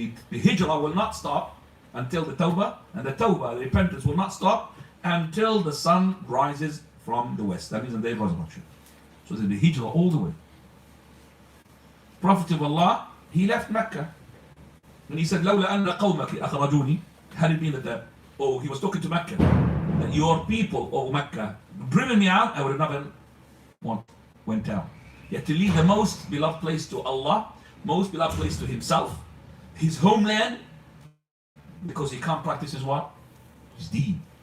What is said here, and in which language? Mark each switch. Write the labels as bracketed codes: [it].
[en] The hijrah will not stop until the tawbah, and the tawbah, the repentance, will not stop until the sun rises from the west. That means the day of resurrection. So the hijrah all the way. Prophet of Allah, he left Mecca. And he said, [ar] لولا أن قومك أخرجوني. [en] Had it been that, he was talking to Mecca, that your people, Mecca, driven me out, I would have never went out. Yet to leave the most beloved place to Allah, most beloved place to himself, his homeland, because he can't practice his what? His deen.